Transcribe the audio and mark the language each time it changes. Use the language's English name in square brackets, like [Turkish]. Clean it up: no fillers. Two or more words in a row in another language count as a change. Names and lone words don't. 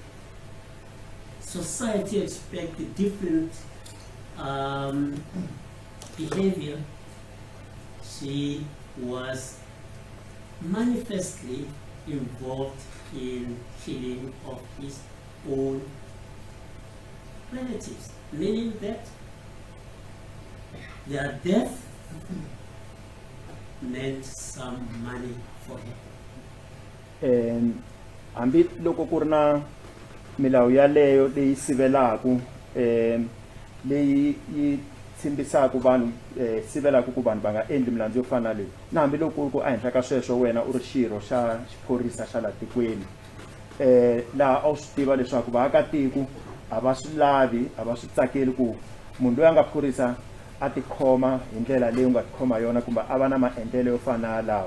[English] society expected different behavior, she was manifestly involved in killing of his own relatives, meaning that their death meant some money for him. [Tsonga] Hambi loko ku ri na milawu yaleyo leyi sivelaku leyi yi tshembisaka vanhu sivelaku ku vanhu va nga endli milandzu yo fana leyi, na hambi loko ku ehenhla ka sweswo wena u ri xirho xa xiphorisa xa laha tikweni laha a wu swi tiva leswaku vaakatiko a va swi lavi, a va swi tsakeli ku munhu loyi a nga phorisa a tikhoma hi ndlela leyi u nga tikhoma yona kumbe a va na maendlelo yo fana lawa.